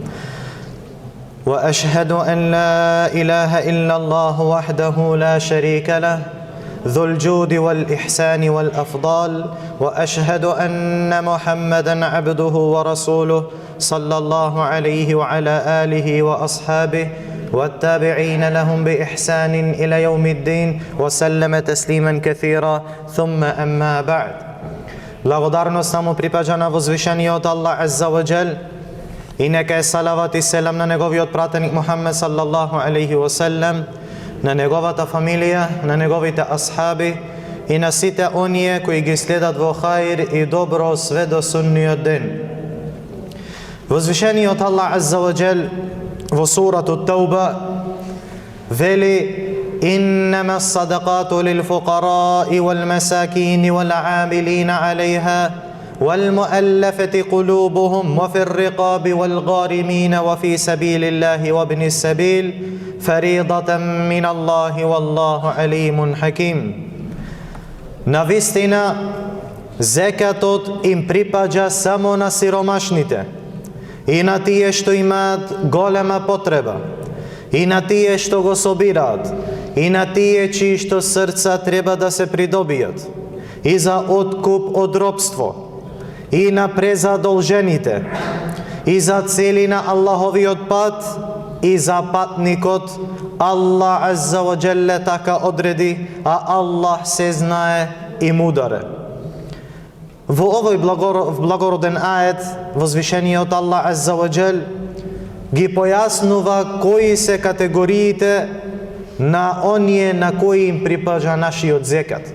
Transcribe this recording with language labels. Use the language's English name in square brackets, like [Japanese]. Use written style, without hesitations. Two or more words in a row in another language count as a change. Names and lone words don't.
[Arabic] وأشهد أن لا إله إلا الله وحده لا شريك له ذو الجود والإحسان والأفضال، وأشهد أن محمدًا عبده ورسوله صلى الله عليه وعلى آله وأصحابه والتابعين لهم بإحسان إلى يوم الدين وسلم تسليما كثيرا. ثم أما بعد. [Macedonian] Благодарност му припаѓа на возвишениот Аллах [Arabic] عز وجل [Macedonian] и нека е салават и селам на неговиот пратеник Мухаммед [Arabic] صلى الله عليه وسلم, [Macedonian] на неговата фамилија, на неговите асхаби и на сите оние кои ги следат во хаир и добро све до судниот ден. Возвишениот Аллах [Arabic] عز وجل [Macedonian] во суратот Тауба вели: [Arabic] إنما الصدقات للفقراء والمساكين والعاملين عليها والمؤلفة قلوبهم وفي الرقاب والغارمين وفي سبيل الله وابن السبيل فريضة من الله والله عليم حكيم. [Macedonian] Навистина, зекатот им припаѓа само на сиромашните и на тие што имаат голема потреба, и на тие што го собираат, и на тие чии што срца треба да се придобијат, и за откуп од робство, и на презадолжените, и за цели на Аллаховиот пат, и за патникот. Аллах [Arabic] عز وجل [Macedonian] така одреди, а Аллах се знае и мудар е. Во овој благороден ает, возвишениот Аллах [Arabic] عز وجل [Macedonian] ги појаснува кои се категориите на оние на кои им припаѓа нашиот зекат.